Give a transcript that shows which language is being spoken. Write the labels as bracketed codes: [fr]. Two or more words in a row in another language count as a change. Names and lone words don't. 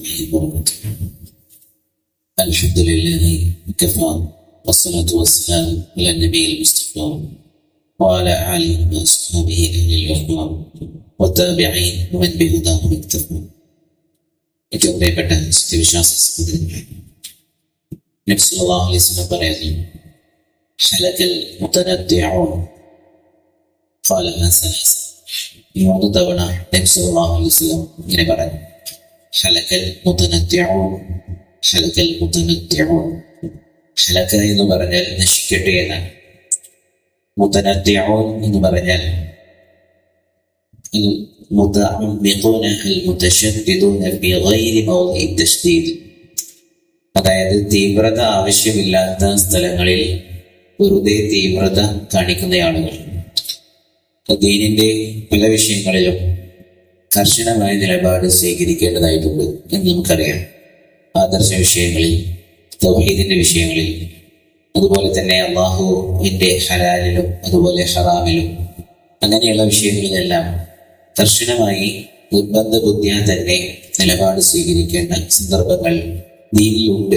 [ar] الله وبركاته. الحمد لله وكفى والصلاة والسلام على النبي المصطفى وعلى آله وأصحابه أهل الوفاء والتابعين ومن بهداهم اقتفى. [ml] ഏറ്റവും പ്രിയപ്പെട്ട സത്യവിശ്വാസ സഹോദരങ്ങളെ, നബി [ar] صلى الله عليه وسلم [ml] പറയുന്നു, [ar] هلك المتنطعون قالها ثلاثا. [ml] 3 തവണ നബി [ar] صلى الله عليه وسلم [ml] ഇങ്ങനെ പറഞ്ഞു, [ar] هلك المتنطعون، هلك المتنطعون. [ml] ഹലക എന്ന് പറഞ്ഞാൽ നശിക്കട്ടെ എന്നാണ്. മുതനദ്ദിഊൻ എന്ന് പറഞ്ഞാൽ [ar] المتعمقون المتشددون في غير موضع التشديد. [ml] അതായത് തീവ്രത ആവശ്യമില്ലാത്ത സ്ഥലങ്ങളിൽ വെറുതെ തീവ്രത കാണിക്കുന്ന ആളുകൾ. ദീനിന്റെ പല വിഷയങ്ങളിലും കർശനമായ നിലപാട് സ്വീകരിക്കേണ്ടതായിട്ടുണ്ട് എന്ന് നമുക്കറിയാം. ആദർശ വിഷയങ്ങളിൽ, തൗഹീദിന്റെ വിഷയങ്ങളിൽ, അതുപോലെ തന്നെ അല്ലാഹുവിന്റെ ഹലാലിലും അതുപോലെ ഹറാമിലും, അങ്ങനെയുള്ള വിഷയങ്ങളിലെല്ലാം കർശനമായി നിർബന്ധ ബുദ്ധിയാ തന്നെ നിലപാട് സ്വീകരിക്കേണ്ട സന്ദർഭങ്ങൾ ദീനിലുണ്ട്.